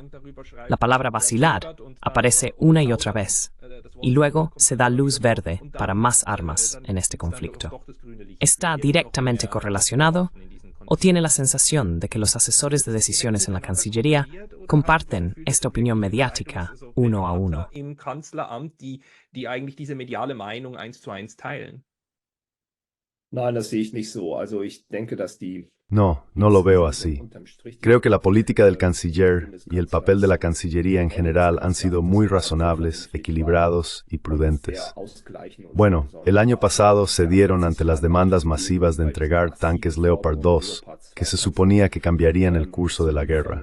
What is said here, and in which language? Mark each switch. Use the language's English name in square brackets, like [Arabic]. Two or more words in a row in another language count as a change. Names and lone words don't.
[Spanish] La palabra vacilar aparece una y otra vez, y luego se da luz verde para más armas en este conflicto. ¿Está directamente correlacionado? ¿O tiene la sensación de que los asesores de decisiones en la Cancillería comparten esta opinión mediática uno a uno? [German] Im Kanzleramt, die eigentlich diese mediale Meinung 1:1 teilen. Nein, das sehe ich nicht so. Also ich denke, dass die [Spanish] No, no lo veo así. Creo que la política del canciller y el papel de la Cancillería en general han sido muy razonables, equilibrados y prudentes. Bueno, el año pasado cedieron ante las demandas masivas de entregar tanques Leopard 2, que se suponía que cambiarían el curso de la guerra.